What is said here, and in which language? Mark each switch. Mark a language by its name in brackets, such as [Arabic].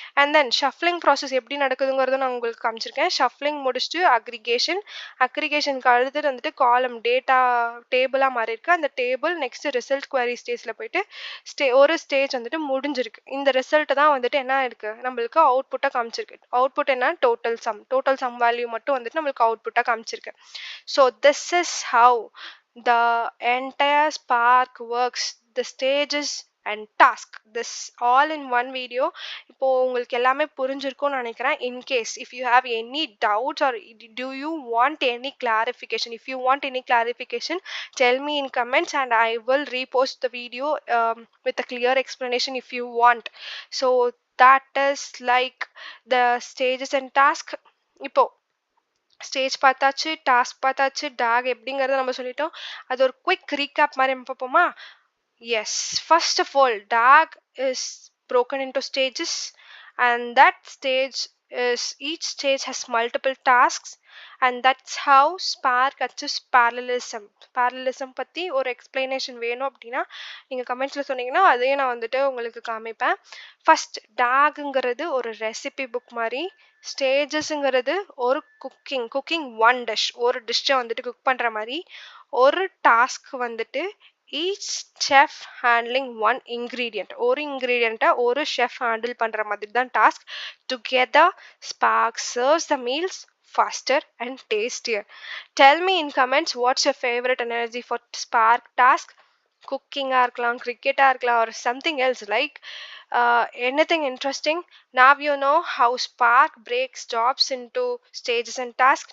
[Tamil] And then shuffling process எப்படி நடக்குதுங்கிறத நான் உங்களுக்கு காமிச்சிருக்கேன். ஷஃப்லிங் முடிச்சுட்டு அக்ரிகேஷனுக்கு அடுத்தது வந்துட்டு காலம் டேட்டா டேபிளாக மாறி இருக்கு. அந்த டேபிள் நெக்ஸ்ட் ரிசல்ட் குவரி ஸ்டேஜில் போயிட்டு ஒரு ஸ்டேஜ் வந்துட்டு முடிஞ்சிருக்கு. இந்த ரிசல்ட் தான் வந்துட்டு என்ன இருக்கு, நம்மளுக்கு அவுட்புட்டாக காமிச்சிருக்கு. அவுட்புட் என்ன, டோட்டல் சம் வேல்யூ மட்டும் வந்துட்டு நம்மளுக்கு அவுட்புட்டாக காமிச்சிருக்கு. [English] So this is how the entire Spark works, the stages and task, this all in one video. [Tamil] இப்போ உங்களுக்கு எல்லாமே புரிஞ்சிருக்கும்னு நினைக்கிறேன். [English] in case if you have any doubts or do you want any clarification, tell me in comments and I will repost the video with a clear explanation if you want. So that is like the stages and task. [Tamil] இப்போ stage பார்த்தாச்சு, task பார்த்தாச்சு, talk எப்படிங்கிறத நம்ம சொல்லிட்டோம். அது ஒரு quick recap மாதிரி நம்ம பார்ப்போமா? [English] yes, first of all DAG is broken into stages and that stage is each stage has multiple tasks and that's how Spark achieves parallelism [Tamil] பத்தி ஒரு எக்ஸ்பிளனேஷன் வேணும் அப்படின்னா நீங்க கமெண்ட்ஸ்ல சொன்னீங்கன்னா அதையும் நான் வந்துட்டு உங்களுக்கு காமிப்பேன். ஃபர்ஸ்ட் டாக்ங்கிறது ஒரு ரெசிபி புக் மாதிரி, ஸ்டேஜஸ்ங்கிறது ஒரு குக்கிங் ஒரு டிஷ்ஷை வந்துட்டு குக் பண்ற மாதிரி, ஒரு டாஸ்க் வந்துட்டு [English] each chef handling one ingredient, [Tamil] ஒரு இன்கிரீடியண்ட்டை ஒரு ஷெஃப் ஹேண்டில் பண்ற மாதிரி தான் task. [English] Together Spark serves the meals faster and tastier. Tell me in comments what's your favorite analogy for Spark task. [Tamil] குக்கிங்கா இருக்கலாம், கிரிக்கெட்டா இருக்கலாம், [English] or something else like anything interesting. Now you know how Spark breaks jobs into stages and tasks.